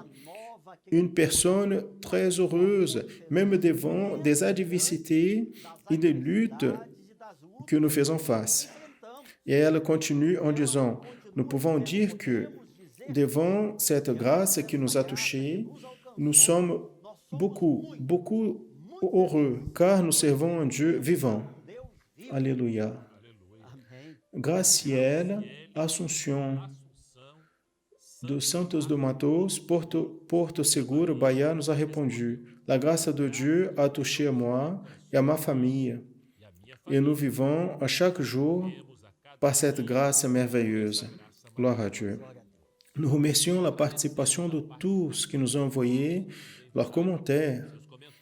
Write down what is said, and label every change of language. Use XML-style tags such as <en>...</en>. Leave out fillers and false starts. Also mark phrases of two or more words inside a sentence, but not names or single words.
<fr>Une personne très heureuse, même devant des adversités et des luttes que nous faisons face. Et elle continue en disant, nous pouvons dire que devant cette grâce qui nous a touchés, nous sommes beaucoup heureux, car nous servons un Dieu vivant. Alléluia. Graciela Assunção, de Santos de Matos, Porto Seguro, Bahia, nous a répondu, la grâce de Dieu a touché à moi et à ma famille, et nous vivons à chaque jour par cette grâce merveilleuse. Gloire à Dieu. Nous remercions la participation de tous qui nous ont envoyé leurs commentaires.</fr>